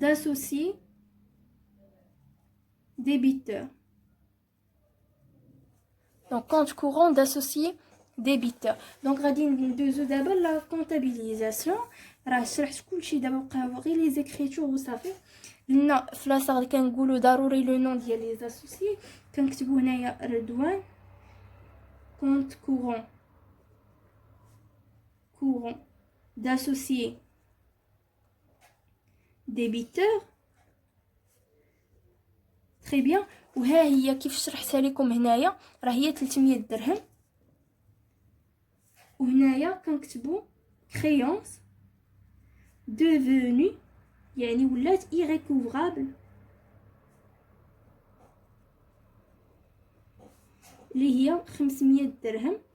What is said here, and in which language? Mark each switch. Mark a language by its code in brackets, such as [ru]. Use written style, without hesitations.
[fr] Compte courant d'associé débiteur. Donc compte courant d'associé débiteur. [ar] Donc غادي ندوزو دابا لا كونطابيليزاسيون. راه شرحت كلشي دابا بقاو غير لي زيكريتور وصافي. قلنا في لاصاغ كنقولوا ضروري لو نون ديال لي اسوسيي. كنكتبوا هنايا [fr] رضوان compte courant d'associé débiteur. très bien. [ar] وها هي كيف شرحتها لكم هنايا راه هي 300 درهم. وهنايا كنكتبوا [fr] créance devenue [ar] يعني ولات irrécouvrable اللي هي 500 درهم.